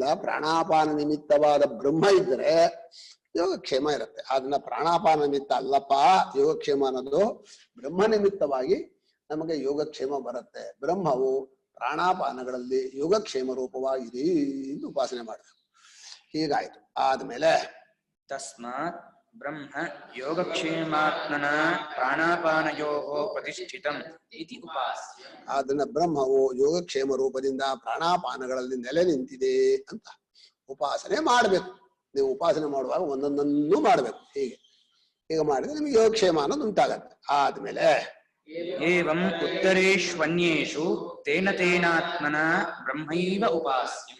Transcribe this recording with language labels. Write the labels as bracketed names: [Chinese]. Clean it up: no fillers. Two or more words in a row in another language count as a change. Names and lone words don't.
[Kannada] ಪ್ರಾಣಾಪಾನ ನಿಮಿತ್ತವಾದ ಬ್ರಹ್ಮ ಇದ್ರೆ ಯೋಗಕ್ಷೇಮ ಇರುತ್ತೆ. ಆದ್ರಿಂದ ಪ್ರಾಣಾಪಾನ ನಿಮಿತ್ತ ಅಲ್ಲಪ್ಪ ಯೋಗಕ್ಷೇಮ ಅನ್ನೋದು, ಬ್ರಹ್ಮ ನಿಮಿತ್ತವಾಗಿ ನಮಗೆ ಯೋಗಕ್ಷೇಮ ಬರುತ್ತೆ. ಬ್ರಹ್ಮವು ಪ್ರಾಣಾಪಾನಗಳಲ್ಲಿ ಯೋಗಕ್ಷೇಮ ರೂಪವಾಗಿದೆ ಎಂದು ಉಪಾಸನೆ ಮಾಡಬೇಕು. ಹೀಗಾಯ್ತು. ಆದ್ಮೇಲೆ [Sanskrit] ತಸ್ಮಾತ್ ಬ್ರಹ್ಮ ಯೋಗಕ್ಷೇಮಾತ್ಮನ ಪ್ರಾಣಾಪಾನಯೋಃ ಪ್ರತಿಷ್ಠಿತಂ ಇತಿ ಉಪಾಸ್ಯ. [Kannada] ಅದನ್ನ ಬ್ರಹ್ಮವು ಯೋಗಕ್ಷೇಮ ರೂಪದಿಂದ ಪ್ರಾಣಾಪಾನಗಳಲ್ಲಿ ನೆಲೆ ನಿಂತಿದೆ ಅಂತ ಉಪಾಸನೆ ಮಾಡ್ಬೇಕು. ನೀವು ಉಪಾಸನೆ ಮಾಡುವಾಗ ಒಂದೊಂದನ್ನು ಮಾಡ್ಬೇಕು. ಹೀಗೆ ಮಾಡಿದ್ರೆ ನಿಮ್ಗೆ ಯೋಗಕ್ಷೇಮ ಅನ್ನೋದು ಉಂಟಾಗತ್ತೆ. ಆದ್ಮೇಲೆ [Sanskrit] ಏವಂ ಉತ್ತರೇಷ್ವನ್ಯೇಷು ತೇನ ತೇನಾತ್ಮನ ಬ್ರಹ್ಮೈವ ಉಪಾಸ್ಯಂ.